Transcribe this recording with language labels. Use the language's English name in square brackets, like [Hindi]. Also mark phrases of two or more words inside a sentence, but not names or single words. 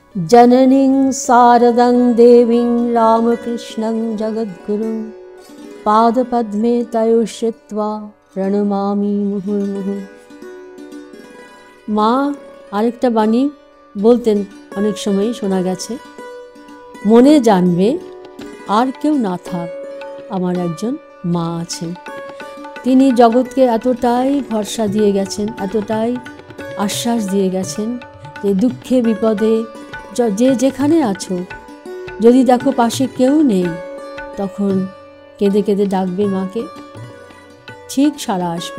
[Sanskrit] जननीं शारदं देवीं रामकृष्णं जगद्गुरुं पादपद्मे तयोः श्रित्वा प्रणमामि मुहुर्मुहुः। [Bangla] মা আরেকটা বাণী বলতেন, অনেক সময় শোনা গেছে, মনে জানবে আর কেউ না থাক, আমার একজন মা আছেন। তিনি জগৎকে এতটাই ভরসা দিয়ে গেছেন, এতটাই আশ্বাস দিয়ে গেছেন যে দুঃখে বিপদে যে যেখানে আছো, যদি দেখো পাশে কেউ নেই, তখন কেঁদে কেঁদে ডাকবে মাকে, ঠিক সাড়া আসবে।